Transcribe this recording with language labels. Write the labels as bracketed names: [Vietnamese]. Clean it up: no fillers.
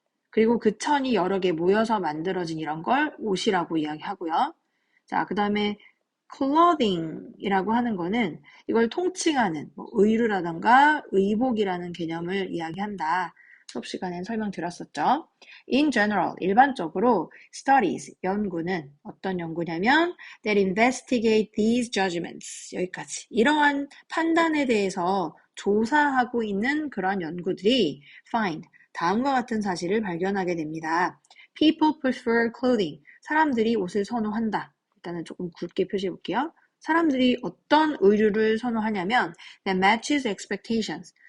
[Korean] 그리고 그 천이 여러 개 모여서 만들어진 이런 걸 옷이라고 이야기하고요. 자, 그 다음에 clothing이라고 하는 거는 이걸 통칭하는 뭐 의류라던가 의복이라는 개념을 이야기한다. 수업 시간엔 설명드렸었죠. [English] In general, [Korean] 일반적으로 [English] studies, [Korean] 연구는 어떤 연구냐면 [English] that investigate these judgments, [Korean] 여기까지. 이러한 판단에 대해서 조사하고 있는 그런 연구들이 find, 다음과 같은 사실을 발견하게 됩니다. [English] People prefer clothing, [Korean] 사람들이 옷을 선호한다. 일단은 조금 굵게 표시해 볼게요. 사람들이 어떤 의류를 선호하냐면 [English] that matches expectations.